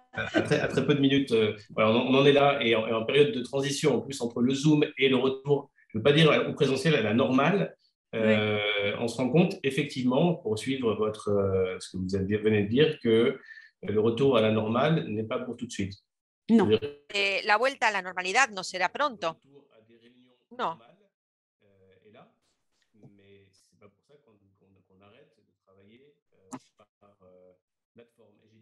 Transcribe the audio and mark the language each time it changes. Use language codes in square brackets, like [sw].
[fr] À très peu de minutes, voilà, on en est là, et en période de transition, en plus, entre le Zoom et le retour, je ne veux pas dire au présentiel, à la normale, on se rend compte, effectivement, pour suivre ce que vous venez de dire, que le retour à la normale n'est pas pour tout de suite. Non. [es] La vuelta a la normalidad no será pronto. No. [fr] Est là, mais c'est pas pour ça qu'on arrête de travailler par plateforme.